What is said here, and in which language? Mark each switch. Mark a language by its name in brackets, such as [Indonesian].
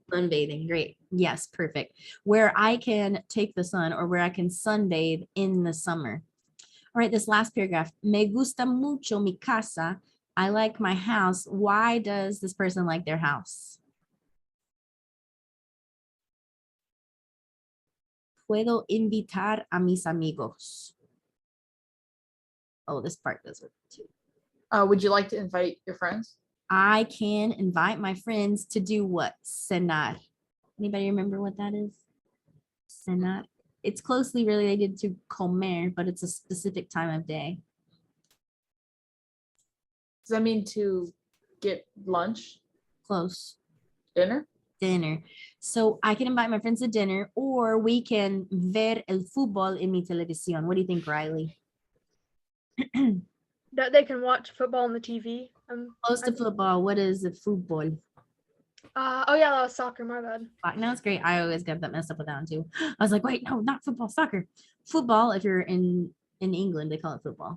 [English] sunbathing, great. Yes, perfect. Where I can take the sun or where I can sunbathe in the summer. All right, this last paragraph. [Spanish] Me gusta mucho mi casa. [English] I like my house. Why does this person like their house? [Spanish] Puedo invitar a mis amigos. [English] Oh, this part does work too. Would you like to invite your friends? I can invite my friends to do what? Cenar. Anybody remember what that is? Cenar. It's closely related to comer, but it's a specific time of day. Does that mean to get lunch, Close. dinner? Dinner. So I can invite my friends to dinner, or we can [Spanish] ver el fútbol en mi televisión. [English] What do you think, Riley? That they can watch football on the TV. Close to football. What is the football? Oh yeah, that was soccer. My bad. No, it's great. I always get that messed up with that one too. I was like, wait, no, not football, soccer. Football, if you're in England, they call it football.